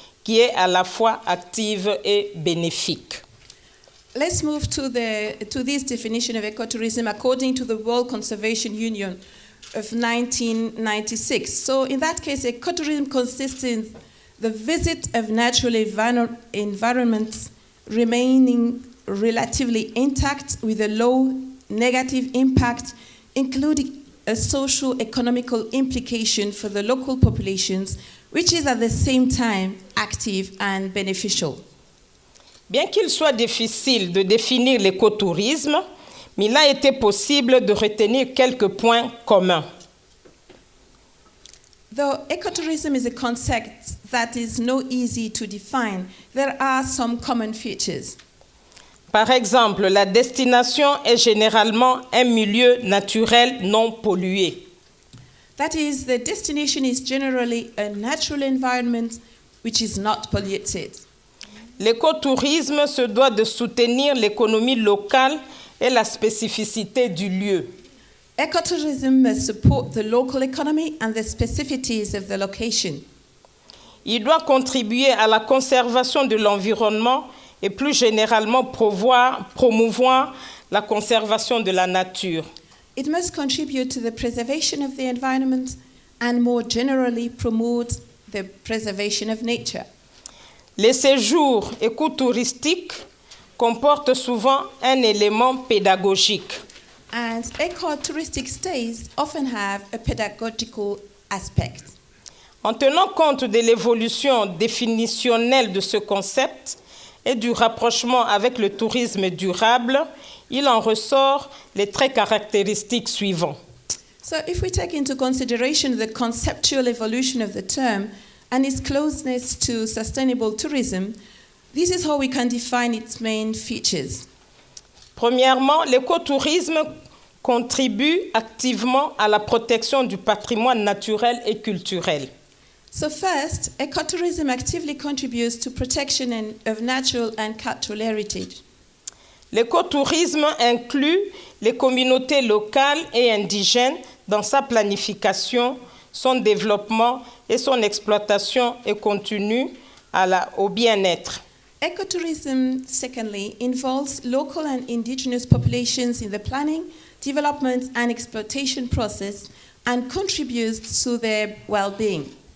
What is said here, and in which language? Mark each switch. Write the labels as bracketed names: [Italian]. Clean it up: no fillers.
[French] qui est à la fois active et bénéfique. [English] Let's move to this definition of ecotourism according to the World Conservation Union of 1996. So in that case, ecotourism consists in the visit of natural environments remaining relatively intact with a low negative impact, including a socio-economical implication for the local populations, which is at the same time active and beneficial. [French] Bien qu'il soit difficile de définir l'écotourisme, mais il a été possible de retenir quelques points communs. [English] Though ecotourism is a concept that is not easy to define, there are some common features. [French] Par exemple, la destination est généralement un milieu naturel non pollué. [English] That is, the destination is generally a natural environment which is not polluted. [French] L'écotourisme se doit de soutenir l'économie locale et la spécificité du lieu. [English] Ecotourism must support the local economy and the specificities of the location. [French] Il doit contribuer à la conservation de l'environnement et plus généralement promouvoir la conservation de la nature. [English] It must contribute to the preservation of the environment and more generally promote the preservation of nature. [French] Les séjours écotouristiques comportent souvent un élément pédagogique. [English] And ecotouristic stays often have a pedagogical aspect. [French] En tenant compte de l'évolution définitionnelle de ce concept et du rapprochement avec le tourisme durable, il en ressort les traits caractéristiques suivants. [English] So if we take into consideration the conceptual evolution of the term and its closeness to sustainable tourism, this is how we can define its main features. [French] Premièrement, l'écotourisme contribue activement à la protection du patrimoine naturel et culturel. [English] So first, ecotourism actively contributes to protection of natural and cultural heritage. [French] L'écotourisme inclut les communautés locales et indigènes dans sa planification, son développement et son exploitation et continue au bien-être. [English] Ecotourism, secondly, involves local and indigenous populations in the planning, development and exploitation process and contributes to their well-being.